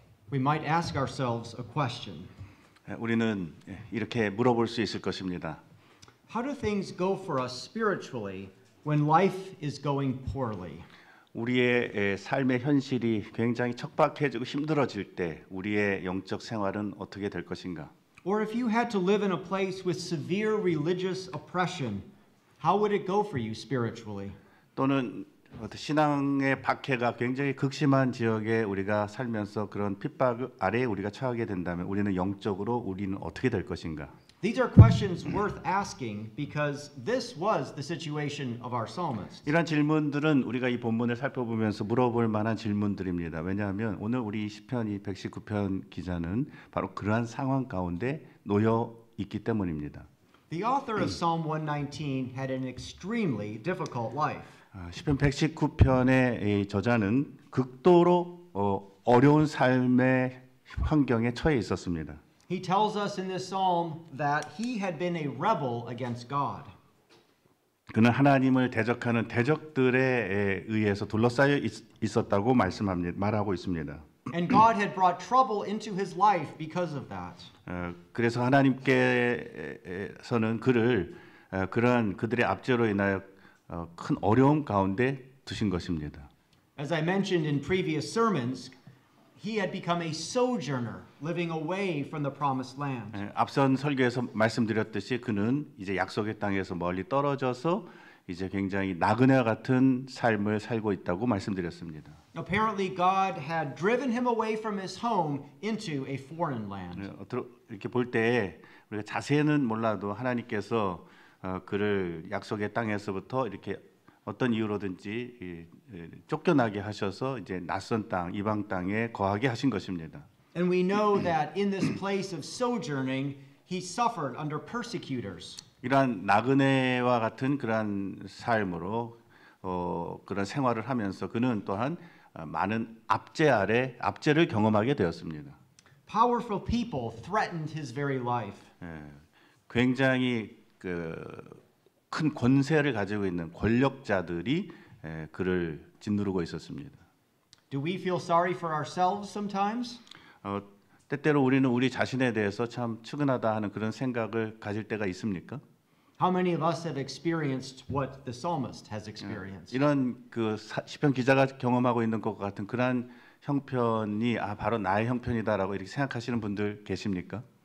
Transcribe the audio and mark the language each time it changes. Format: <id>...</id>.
<en>We might ask ourselves a question.</en> <ko>우리는 이렇게 물어볼 수 있을 것입니다.</ko> <en>How do things go for us spiritually when life is going poorly?</en> <ko>우리의 삶의 현실이 굉장히 척박해지고 힘들어질 때 우리의 영적 생활은 어떻게 될 것인가?</ko> <en>Or if you had to live in a place with severe religious oppression, how would it go for you spiritually?</en> <ko>또는 신앙의 박해가 굉장히 극심한 지역에 우리가 살면서 그런 핍박 아래에 우리가 처하게 된다면 우리는 영적으로 우리는 어떻게 될 것인가?</ko> <en>These are questions worth asking because this was the situation of our psalmist.</en> <ko>이런 질문들은 우리가 이 본문을 살펴보면서 물어볼 만한 질문들입니다. 왜냐하면 오늘 우리 시편 이 119편 기자는 바로 그러한 상황 가운데 놓여 있기 때문입니다.</ko> <en>The author of Psalm 119 had an extremely difficult life.</en> <ko>시편 119편의 저자는 극도로 어려운 삶의 환경에 처해 있었습니다.</ko> <en>He tells us in this psalm that he had been a rebel against God.</en> <ko>그는 하나님을 대적하는 대적들에 의해서 둘러싸여 있었다고 말하고 있습니다.</ko> <en>And God had brought trouble into his life because of that.</en> <ko>그래서 하나님께서는 그를 그러한 그들의 압제로 인하여 큰 어려움 가운데 두신 것입니다.</ko> <en>As I mentioned in previous sermons, he had become a sojourner living away from the promised land.</en> <ko>앞선 설교에서 말씀드렸듯이 그는 이제 약속의 땅에서 멀리 떨어져서 이제 굉장히 나그네와 같은 삶을 살고 있다고 말씀드렸습니다.</ko> <en>Apparently, God had driven him away from his home into a foreign land.</en> <ko>이렇게 볼 때 우리가 자세히는 몰라도 하나님께서 그를 약속의 땅에서부터 이렇게 어떤 이유로든지 쫓겨나게 하셔서 이제 낯선 땅, 이방 땅에 거하게 하신 것입니다.</ko> <en>And we know that in this place of sojourning, he suffered under persecutors.</en> <ko>이러한 나그네와 같은 그러한 삶으로 그런 생활을 하면서 그는 또한 많은 압제를 경험하게 되었습니다.</ko> <en>Powerful people threatened his very life.</en> <ko>굉장히 큰 권세를 가지고 있는 권력자들이 그를 짓누르고 있었습니다.</ko> <en>Do we feel sorry for ourselves sometimes?</en> <ko>때때로 우리는 우리 자신에 대해서 참 측은하다 하는 그런 생각을 가질 때가 있습니까?</ko> <en>How many of us have experienced what the psalmist has experienced?</en> <ko>이런 시편 기자가 경험하고 있는 것 같은 그러한 형편이 바로 나의 형편이다라고 이렇게 생각하시는 분들 계십니까?</ko>